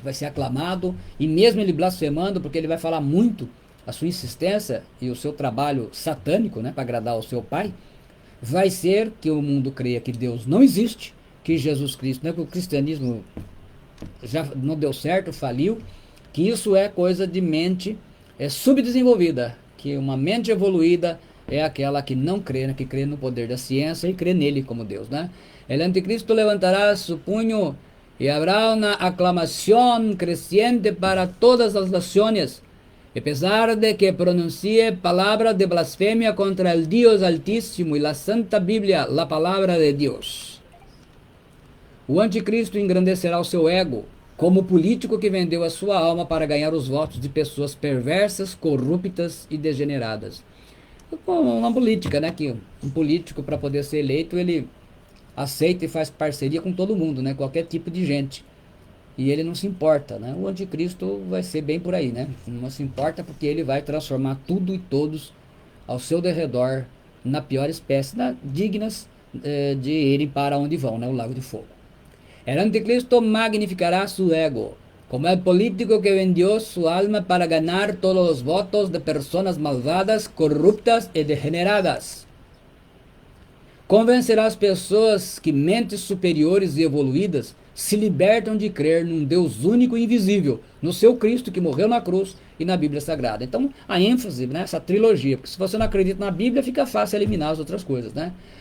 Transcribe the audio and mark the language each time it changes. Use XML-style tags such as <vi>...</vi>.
<pt>Vai ser aclamado, e mesmo ele blasfemando, porque ele vai falar muito a sua insistência e o seu trabalho satânico, né, para agradar ao seu pai, vai ser que o mundo creia que Deus não existe, que Jesus Cristo, né, que o cristianismo já não deu certo, faliu, que isso é coisa de mente subdesenvolvida, que uma mente evoluída é aquela que não crê, né, que crê no poder da ciência e crê nele como Deus, né?</pt> <es>El anticristo levantará su puño y habrá una aclamación creciente para todas las naciones, a pesar de que pronuncie palabras de blasfemia contra el Dios Altísimo y la Santa Biblia, la palabra de Dios.</es> <pt>O anticristo engrandecerá o seu ego, como político que vendeu a sua alma para ganhar os votos de pessoas perversas, corruptas e degeneradas. Uma política, né, que um político, para poder ser eleito, ele aceita e faz parceria com todo mundo, né, qualquer tipo de gente. E ele não se importa, né? O anticristo vai ser bem por aí, né? Não se importa porque ele vai transformar tudo e todos ao seu derredor na pior espécie, dignas de irem para onde vão, né? O lago de fogo.</pt> <es>El anticristo magnificará su ego, como el político que vendió su alma para ganar todos los votos de personas malvadas, corruptas e degeneradas.</es> <pt>Convencerá as pessoas que mentes superiores e evoluídas se libertam de crer num Deus único e invisível, no seu Cristo que morreu na cruz e na Bíblia Sagrada. Então, a ênfase nessa trilogia, porque se você não acredita na Bíblia, fica fácil eliminar as outras coisas, né?</pt>